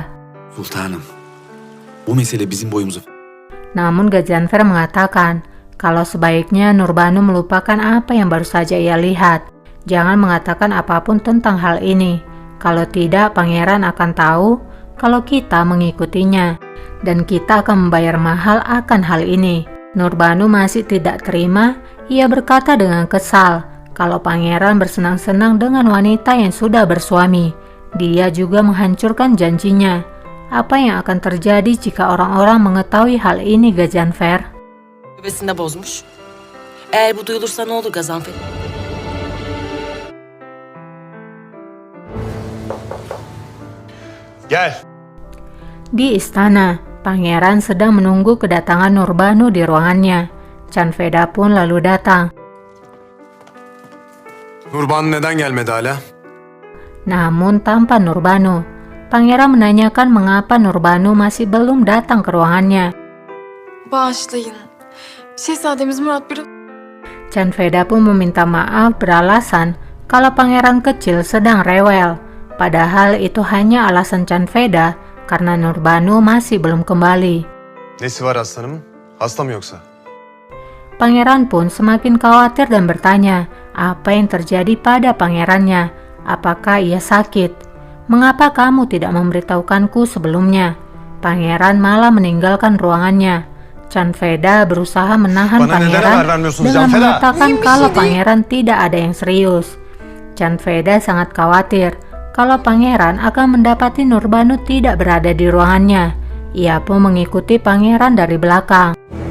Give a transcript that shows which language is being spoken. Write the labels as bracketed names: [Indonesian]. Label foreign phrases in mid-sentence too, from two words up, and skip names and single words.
[Turkish] Sultanım, bu mesele bizim boyumuzu... [Indonesian] Namun Gazanfer mengatakan kalau sebaiknya Nurbanu melupakan apa yang baru saja ia lihat. Jangan mengatakan apapun tentang hal ini. Kalau tidak, Pangeran akan tahu kalau kita mengikutinya. Dan kita akan membayar mahal akan hal ini. Nurbanu masih tidak terima. Ia berkata dengan kesal kalau Pangeran bersenang-senang dengan wanita yang sudah bersuami. Dia juga menghancurkan janjinya. Apa yang akan terjadi jika orang-orang mengetahui hal ini, Gazanfer? [Turkish] Bebesinde bozmuş. Eğer bu duyulursa ne olur Gazanfer? Gel. [Indonesian] Di istana, Pangeran sedang menunggu kedatangan Nurbanu di ruangannya. Canveda pun lalu datang. [Turkish] Nurbanu neden gelmedi hala? [Indonesian] Namun tanpa Nurbanu. Pangeran menanyakan mengapa Nurbanu masih belum datang ke ruangannya. [Turkish] Bağışlayın. Şehzademiz Murat bir... [Indonesian] Canveda pun meminta maaf beralasan kalau pangeran kecil sedang rewel. Padahal itu hanya alasan Canveda karena Nurbanu masih belum kembali. [Turkish] Nesi var aslanımın? Hasta mı yoksa? [Indonesian] Pangeran pun semakin khawatir dan bertanya apa yang terjadi pada pangerannya. Apakah ia sakit? Mengapa kamu tidak memberitahukanku sebelumnya? Pangeran malah meninggalkan ruangannya. Can Veda berusaha menahan [Turkish] Bana neden [Indonesian] pangeran [Turkish] haber vermiyorsunuz [Indonesian] dengan Can Veda? mengatakan [Turkish] Mühim bir [Indonesian] kalau [Turkish] şey değil. [Indonesian] pangeran tidak ada yang serius. Can Veda sangat khawatir kalau pangeran akan mendapati Nurbanu tidak berada di ruangannya. Ia pun mengikuti pangeran dari belakang.